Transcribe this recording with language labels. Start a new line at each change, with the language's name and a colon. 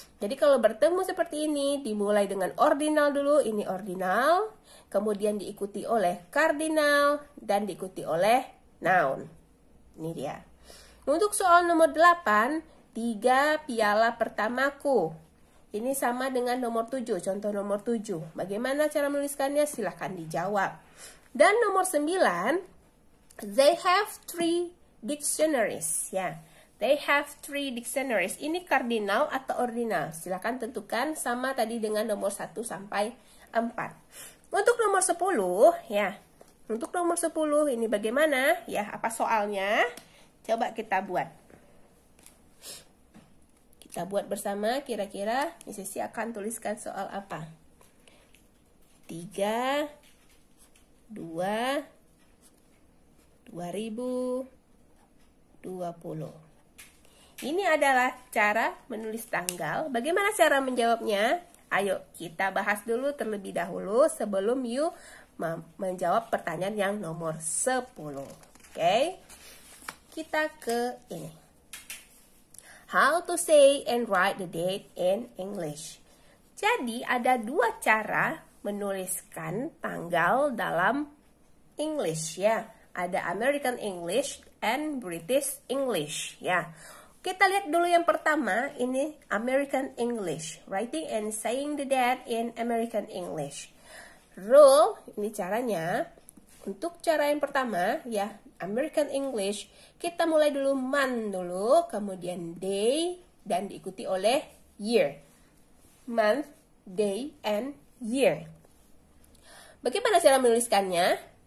Indonesian: Jadi kalau bertemu seperti ini, dimulai dengan ordinal dulu, ini ordinal, kemudian diikuti oleh cardinal dan diikuti oleh noun. Ini dia. Untuk soal nomor 8, 3 piala pertamaku. Ini sama dengan nomor 7, contoh nomor 7. Bagaimana cara menuliskannya? Silahkan dijawab.
English: Dan nomor 9, they have 3 dictionaries. Ya, they have 3 dictionaries.
Indonesian: Ini cardinal atau ordinal? Silahkan tentukan, sama tadi dengan nomor 1 sampai 4. Untuk nomor 10, ya. Untuk nomor 10 ini bagaimana? Ya, apa soalnya? Coba kita buat. Kita buat bersama, kira-kira Sisi akan tuliskan soal apa? 3, 2, 2020. Ini adalah cara menulis tanggal. Bagaimana cara menjawabnya? Ayo kita bahas dulu terlebih dahulu sebelum you menjawab pertanyaan yang nomor 10. Oke? Kita ke ini.
English: How to say and write the date in English.
Indonesian: Jadi ada 2 cara menuliskan tanggal dalam English ya. Ada American English and British English ya. Kita lihat dulu yang pertama, ini American English.
English: Writing and saying the date in American English.
Indonesian: Rule, ini caranya. Untuk cara yang pertama ya, American English, kita mulai dulu month dulu, kemudian day, dan diikuti oleh year. Month, day, and year. Bagaimana cara menuliskannya?